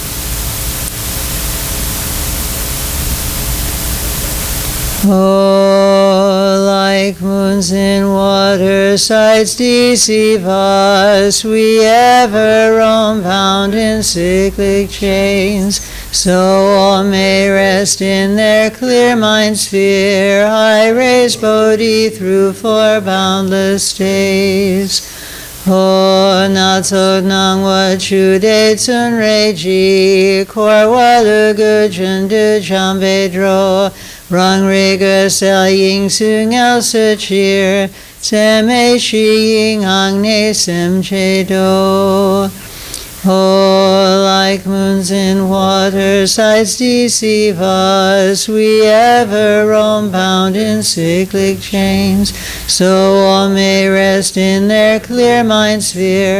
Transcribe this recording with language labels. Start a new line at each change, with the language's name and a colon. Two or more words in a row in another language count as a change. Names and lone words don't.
English: Oh, like moons in water, sights deceive us. We ever roam bound in cyclic chains. So all may rest in their clear mind sphere. I raise Bodhi through four boundless days.
Tibetan: ཨོ། སྣ་ཚོགས་སྣང་བ་ཆུ་ཟླ་ཙམ་རེད་ཀྱི། འཁོར་བ་ལུ་གུ་རྒྱུད་དུ་འཁྱམས་པའི་འགྲོ། རང་རིག་གསལ་དབྱིངས་སུ་ངལ་གསོ་ཕྱིར། ཚད་མེད་བཞི་ཡིས་བྱང་ཆུབ་སེམས་བསྐྱེད་དོ.
English: Oh, like moons in water, sights deceive us. We ever roam bound in cyclic chains. So all may rest in their clear mind sphere.